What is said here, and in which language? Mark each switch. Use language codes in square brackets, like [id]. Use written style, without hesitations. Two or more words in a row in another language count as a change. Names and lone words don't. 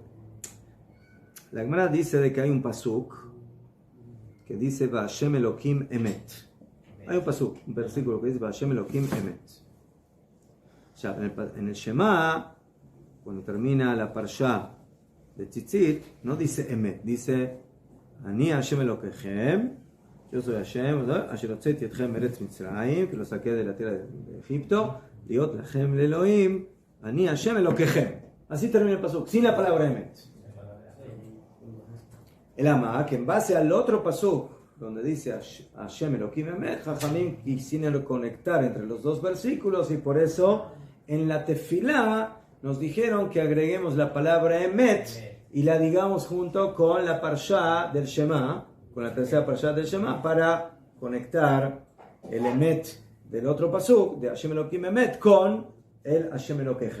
[es] La Gemara dice de que hay un pasuk que dice [he] השם אלוקים אמת. [es] Hay un pasuk, un versículo que dice [he] השם אלוקים אמת. [es] Ya, en el Shema, cuando termina la parsha de Tzitzit, no dice Emet, dice [he] אני השם אלוקיכם, [es] yo soy Hashem, [he] אשר הוצאתי אתכם מארץ מצרים, [es] que lo saqué de la tierra de Egipto, [he] להיות לכם לאלוהים, אני השם אלוקיכם. [es] Así termina el pasuk, sin la palabra Emet. El ama, que en base al otro pasuk, donde dice [he] השם אלוקים אמת, [es] Jajamim quisieron conectar entre los dos versículos y por eso en la tefilá nos dijeron que agreguemos la palabra Emet y la digamos junto con la parsha del Shema, con la tercera parsha del Shema, para conectar el Emet del otro pasuk, de [he] השם אלוקים אמת, [es] con el [he] השם אלוקיכם.